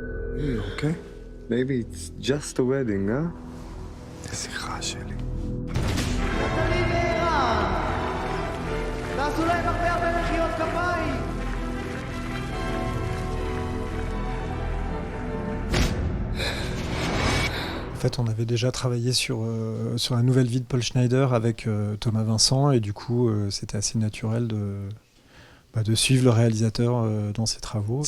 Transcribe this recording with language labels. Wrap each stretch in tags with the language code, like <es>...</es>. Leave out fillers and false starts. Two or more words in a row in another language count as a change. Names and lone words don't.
<en>Okay. Maybe it's just a wedding, huh?</en> <he>איזה רע שלי. נטלי וערן, תעשו להם הרבה מחיאות כפיים.</he> <fr>En fait, on avait déjà travaillé sur la nouvelle vie de Paul Schneider avec Thomas Vincent, et du coup, c'était assez naturel de suivre le réalisateur dans ses travaux.</fr>